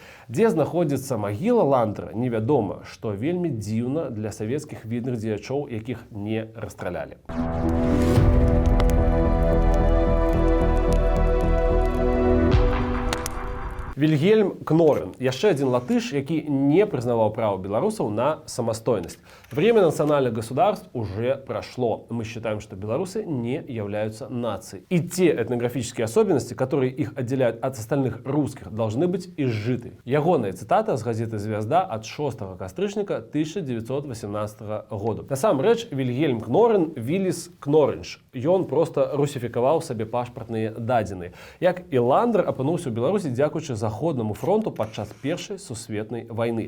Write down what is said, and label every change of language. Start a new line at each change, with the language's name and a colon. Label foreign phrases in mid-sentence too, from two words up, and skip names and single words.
Belarusian: Дзе знаходзіцца магіла Ландера, невядома, што вельмі дзіўна для савецкіх відных дзеячоў, якіх не расстралялі. Вільгельм Кнорын, яшчэ адзін латыш, які не прызнаваў права беларусаў на самастойнасць.
Russian: Время национальных государств уже прошло. Мы считаем, что белорусы не являются нацией. И те этнографические особенности, которые их отделяют от остальных русских, должны быть изжиты.
Belarusian: Ягоная цитата з газеты «Звезда» от 6 кастрычніка 1918 года. Насамрэч, Вільгельм Кнорын Віліс Кнорынш. Ён просто русифікаваў сабе пашпартныя дадзеныя. Як і Ландер апынуўся ў Беларусі дзякуючы за Заходнаму фронту падчас Першай сусветнай вайны.